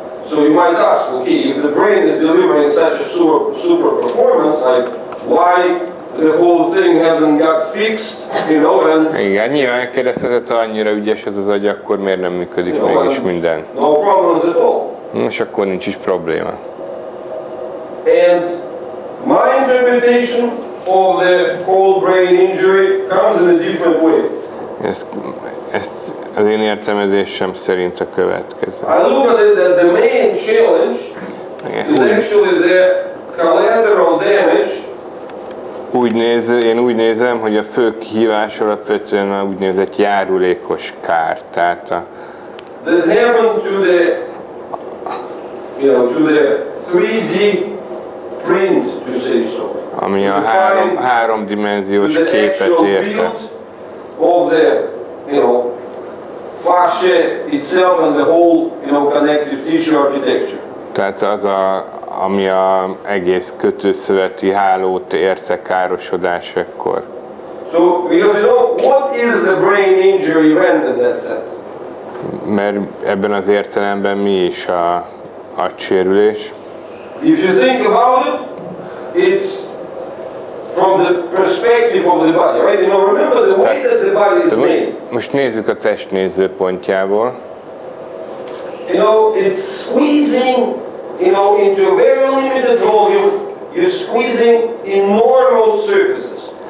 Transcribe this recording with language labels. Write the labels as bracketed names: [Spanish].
[English] So you might ask, okay, if the brain is delivering such a super performance, like why the whole thing hasn't got fixed, and... [Hungarian] Igen, nyilván kérdezhetett, annyira ügyes ez az agy, akkor miért nem működik mégis minden? [English] No problems at all. [Hungarian] És akkor nincs is probléma. [English] And My interpretation of the whole brain injury comes in a different way. [Hungarian] Ezt az én értelmezésem szerint a következő. [English] I look at it that the main challenge is actually the collateral damage. [Hungarian] Én úgy nézem, hogy a fő kihívás alapvetően a úgynevezett járulékos kár. Tehát [English] That happened to the, to the 3D print, to say so. [Hungarian] Ami a háromdimenziós képet érte. [English] Of the, fascia itself and the whole, connective tissue architecture. [Hungarian] Tehát az ami az egész kötőszöveti hálót érte károsodásakor. [English] So, because what is the brain injury event in that sense? [Hungarian] Mert ebben az értelemben mi is a agysérülés? [English] If you think about it, it's from the perspective of the body, right? Remember the way that the body is made. [Hungarian] Most nézzük a test nézőpontjából. [English] It's squeezing, into a very limited volume, you're squeezing enormous surfaces.